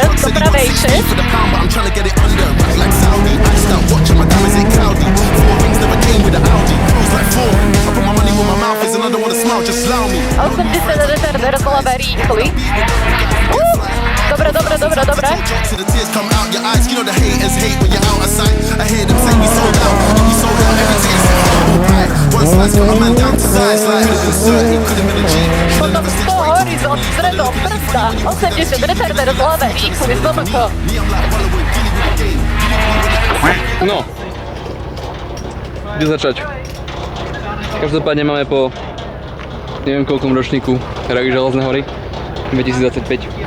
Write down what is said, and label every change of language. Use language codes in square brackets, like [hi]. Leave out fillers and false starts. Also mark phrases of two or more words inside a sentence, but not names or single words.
[sk] pravejšie. [en] For the pound, but I'm trying to get it under. Right like Saudi. I start watching my time, is it cloudy? 4 rings never came with the Audi. Feels like 4. I put my money where my mouth is and I don't wanna smile, just allow me. [sk] 80 retarder zľava rýchly. Dobre. [en] See the tears come out your eyes. You know the haters hate when you're out of sight. I hear them say we sold out, and we sold out everything. One slice got a man down to size. Like could've been 30, could've been a G. [sk] Potom 100 horizont stredom brzda. 80 retarder zľava rýchly z DMK. No. Kde začať? Každopádne máme po neviem koľkom ročníku Rally Železné hory 2025.